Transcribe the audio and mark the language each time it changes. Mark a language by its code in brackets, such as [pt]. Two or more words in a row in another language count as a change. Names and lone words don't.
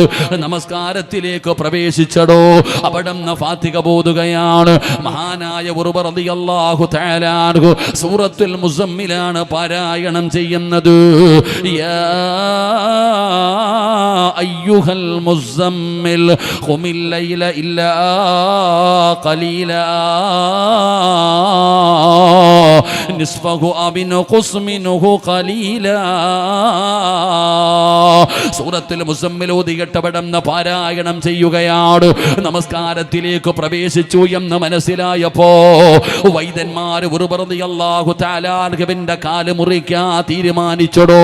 [ml] നമസ്കാരത്തിലേക്ക് പ്രവേശിച്ചടോ. അവിടെ നിന്ന് ഫാത്തിഹ ഓതുകയാണ്. മഹാനായ ഉർവ [ar] رضي الله تعالى عنه [ml] സൂറത്തുൽ മുസമ്മിലാണ് പാരായണം ചെയ്യുന്നത്. [ar] يا أيها المزمل قم الليل إلا قليلا نصفه أو انقص منه قليلا. [ml] സൂറത്തുൽ മുസമ്മിൽ ഓതിയിട്ടവിടുന്ന് പാരായണം ചെയ്യുകയാണ്. നമസ്കാരത്തിലേക്ക് പ്രവേശിച്ചു എന്ന് മനസ്സിലായപ്പോ വൈദ്യന്മാർ ഉർവ [ar] رضي الله تعالى [ml] അൻഹുവിന്റെ കാല് മുറിക്കാൻ തീരുമാനിച്ചടോ.